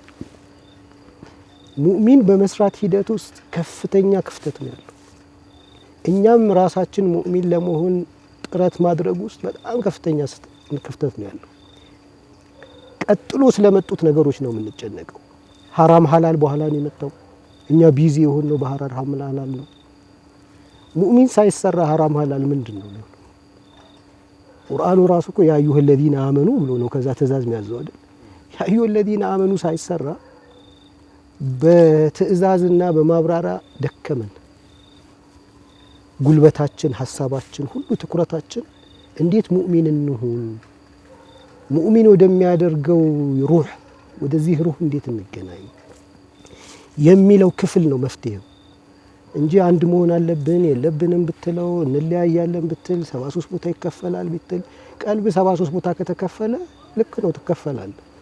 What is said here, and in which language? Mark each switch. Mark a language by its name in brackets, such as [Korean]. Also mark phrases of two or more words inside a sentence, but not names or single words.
[Amharic] ሙእሚን በመስራት ሂደት ውስጥ ከፍተኛ ክፍተት ነው ያለው። እኛም ራሳችን ሙእሚን ለመሆን ጥረት ማድረግ ውስጥ በጣም ከፍተኛ ክፍተት ነው ያለው። ቀጥሎ ስለመጡት ነገሮች ነው የምንጨነቀው። ሐራም ሐላል በኋላ ነው የመጣው። እኛ ቢዚ የሆነው በሐራም ሐላል ነው። ሙእሚን ሳይሰራ ሐራም ሐላል ምንድነው? ቁርአኑ ራሱ እኮ [Arabic] يا أيها الذين آمنوا [Amharic] ብሎ ነው ከዛ ትእዛዝ የሚያዘው አይደል? [Arabic] يا أيها الذين آمنوا [Amharic] ሳይሰራ በትእዛዝና በማብራሪያ ደከመን። ጉልበታችን፣ ሐሳባችን፣ ሁሉ ትኩረታችን እንዴት ሙእሚን እንሁን፣ ሙእሚን ወደሚያደርገው ሩህ ወደዚህ ሩህ እንዴት እንገናኝ የሚለው ክፍል ነው መፍትሄው እንጂ አንድ መሆን አለብን የለብንም ብትለው እንለያያለን ብትል 73 ቦታ ይከፈላል ብትል ቀልብ 73 ቦታ ከተከፈለ ልክ ነው ትከፈላል።